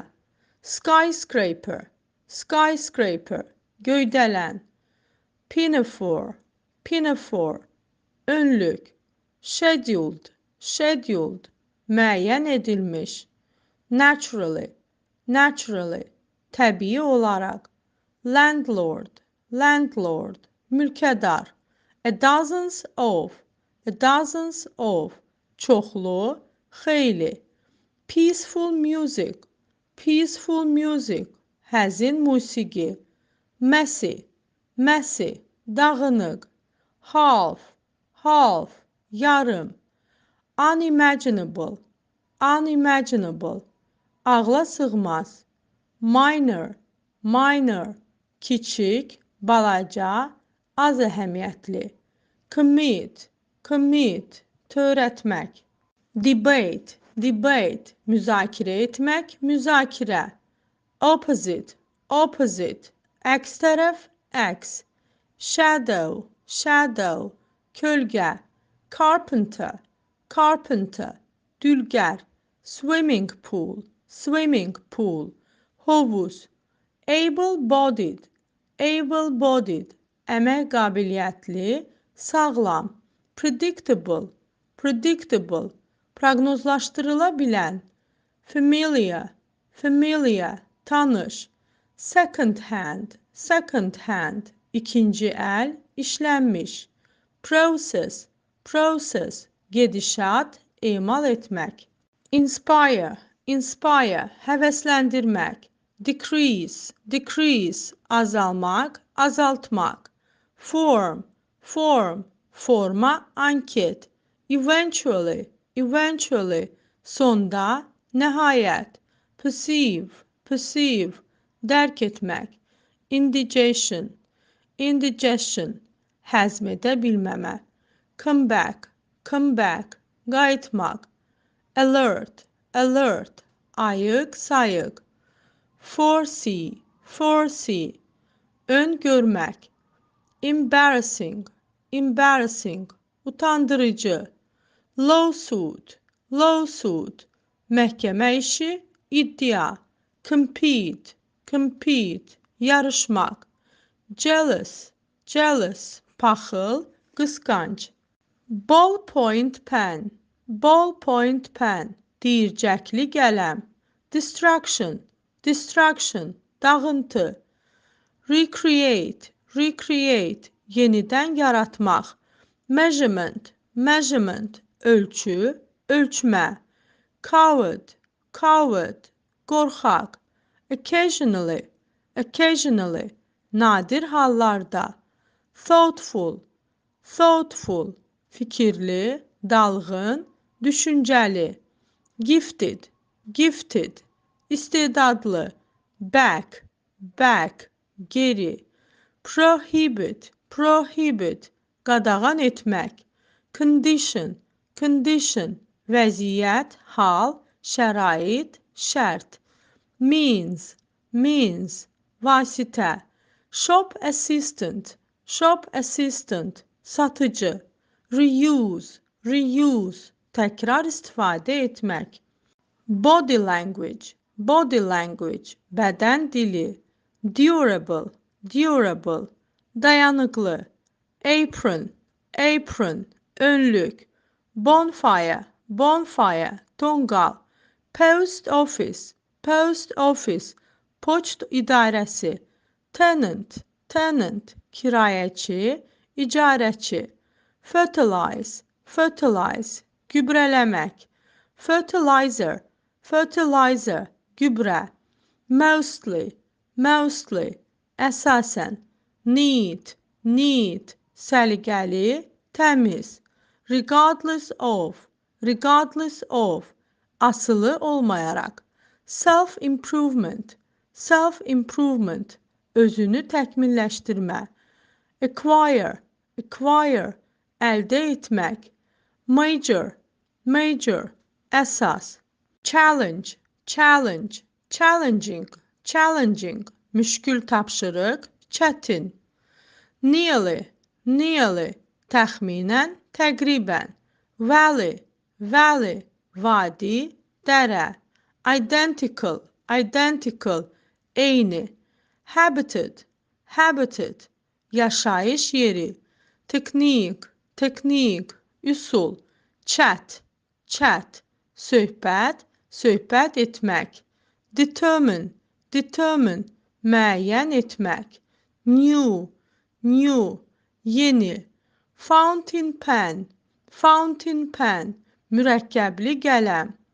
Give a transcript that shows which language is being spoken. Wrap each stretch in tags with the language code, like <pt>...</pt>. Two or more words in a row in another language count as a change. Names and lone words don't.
<en>Skyscraper, skyscraper, göydələn. Pinafore, pinafore, önlük. Scheduled, scheduled,</en> <az>müəyyən edilmiş.</az> <en>Naturally, naturally,</en> <az>təbii olaraq.</az> <en>Landlord, landlord, mülkədar. A dozens of,</en> <az>çoxlu, xeyli.</az> <en>Peaceful music, peaceful music,</en> <az>həzin musiqi.</az> <en>Messy, messy, dağınıq. Half, half,</en> <az>yarım.</az> <en>Unimaginable, unimaginable,</en> <az>ağla sığmaz.</az> <en>Minor, minor,</en> <az>kiçik, balaca, az əhəmiyyətli.</az> <en>Commit, commit, törətmək. Debate, debate,</en> <az>müzakirə etmək, müzakirə.</az> <en>Opposite, opposite,</en> <az>əks tərəf, əks.</az> <en>Shadow, shadow, kölgə. Carpenter, carpenter, dülgər. Swimming pool, swimming pool, hovuz. Able-bodied, able-bodied,</en> <az>əmək qabiliyyətli, sağlam.</az> <en>Predictable, predictable,</en> <az>proqnozlaşdırıla bilən.</az> <en>Familiar, familiar, tanış. Second hand, second hand,</en> <az>ikinci əl, işlənmiş.</az> <en>Process, process,</en> <az>gedişat, emal etmək.</az> <en>Inspire, inspire, həvəsləndirmək. Decrease, decrease,</en> <az>azalmaq, azaltmaq.</az> <en>Form, form,</en> <az>forma, anket.</az> <en>Eventually, eventually,</en> <az>sonda, nəhayət.</az> <en>Perceive, perceive,</en> <az>dərk etmək.</az> <en>Indigestion, indigestion,</en> <az>həzm edə bilməmə.</az> <en>Come back, come back, qayıtmaq. Alert, alert,</en> <az>ayıq, sayıq.</az> <en>Foresee, foresee,</en> <az>ön görmək.</az> <en>Embarrassing, embarrassing, utandırıcı. Lawsuit, lawsuit,</en> <az>məhkəmə işi, iddia.</az> <en>Compete, compete, yarışmaq. Jealous, jealous,</en> <az>paxıl, qısqanc.</az> <en>Ballpoint pen, ballpoint pen,</en> <az>deyircəkli qələm.</az> <en>Distraction, distraction, dağıntı. Recreate, recreate,</en> <az>yenidən yaratmaq.</az> <en>Measurement, measurement,</en> <az>ölçü, ölçmə.</az> <en>Coward, coward, qorxaq. Occasionally, occasionally,</en> <az>nadir hallarda.</az> <en>Thoughtful, thoughtful,</en> <az>fikirli, dalğın, düşüncəli.</az> <en>Gifted, gifted, istedadlı. Back, back,</en> <az>geri.</az> <en>Prohibit, prohibit,</en> <az>qadağan etmək.</az> <en>Condition, condition,</en> <az>vəziyyət, hal, şərait, şərt.</az> <en>Means, means, vasitə. Shop assistant, shop assistant,</en> <az>satıcı.</az> <en>Reuse, reuse,</en> <az>təkrar istifadə etmək.</az> <en>Body language, body language,</en> <az>bədən dili.</az> <en>Durable, durable, dayanıqlı. Apron, apron, önlük. Bonfire, bonfire, tonqal. Post office, post office,</en> <az>poçt idarəsi,</az> <en>tenant, tenant,</en> <az>kirayəçi, icarəçi,</az> <en>fertilize, fertilize, gübrələmək, fertilizer, fertilizer, gübrə, mostly, mostly,</en> <az>əsasən,</az> <en>neat, neat,</en> <az>səliqəli, təmiz,</az> <en>regardless of, regardless of,</en> <az>asılı olmayaraq,</az> <en>self-improvement, self-improvement,</en> <az>özünü təkmilləşdirmə,</az> <en>acquire, acquire,</en> <az>əldə etmək,</az> <en>major, major, əsas, challenge, challenge, challenging, challenging,</en> <az>müşkül tapşırıq, çətin,</az> <en>nearly, nearly,</en> <az>təxminən, təqribən,</az> <en>valley, valley,</en> <az>vadi, dərə,</az> <en>identical, identical, eyni, habited, habited,</en> <az>yaşayış yeri,</az> <en>texnique, texnique, üsul, chat, chat,</en> <az>söhbət, söhbət etmək,</az> <en>determine, determine,</en> <az>müəyyən etmək,</az> <en>new, new, yeni, fountain pen, fountain pen,</en> <az>mürəkkəbli qələm,</az>